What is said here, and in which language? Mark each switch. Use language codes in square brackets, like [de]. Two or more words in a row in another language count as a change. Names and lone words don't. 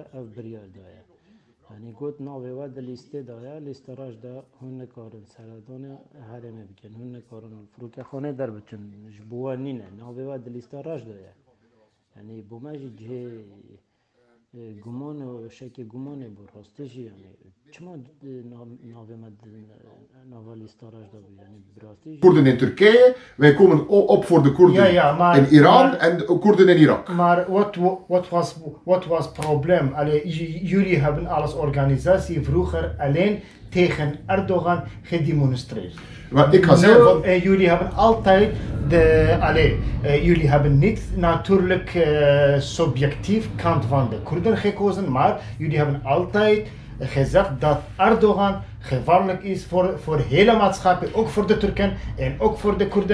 [ku] ev biryar daye yani got navê we di lîstê daye lîsteraj de hûn nikarin seredana herêmê bikin hûn nikarin firokexanê derbiçin ji bo we nîne navê we di lîsteraj daye yani bo me jî cihê guman û şekê gumanê bû rastî jî yani çima navê me nava lîsteraj da bû yani bi rastî jî [nl] Koerden in Turkije, wij komen op voor de Koerden in Iran en Koerden in Irak. Maar wat was het probleem? Jullie hebben als organisatie vroeger alleen tegen Erdogan gedemonstreerd. Maar ik ga zeggen van... jullie hebben altijd jullie hebben niet natuurlijk subjectief kant van de Koerden gekozen, maar jullie hebben altijd gezegd dat Erdogan gevaarlijk is voor hele maatschappij, ook voor de Turken en ook voor de Koerden.